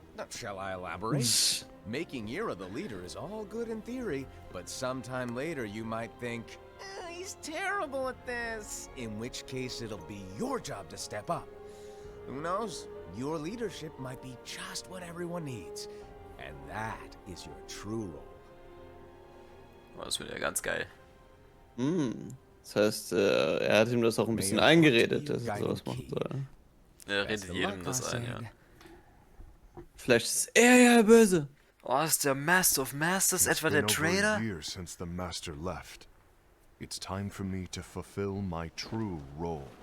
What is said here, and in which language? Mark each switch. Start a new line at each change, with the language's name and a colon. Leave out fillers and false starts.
English: Shall I elaborate? Making Ira the leader is all good in theory, but sometime later you might think, he's terrible at this. In which case it'll be your job to step up. Who knows? Your leadership might be just what everyone needs. And that is your true role.
German: Oh, das wird ja ganz geil. Das heißt, er hat ihm das auch ein bisschen eingeredet, dass er sowas machen soll. Er redet jedem das ein, ja. Vielleicht ist er ja böse. Oh, ist der Master of Masters etwa der
English: It's been over Traitor? a year since the Master left. It's time for me to fulfill my true role.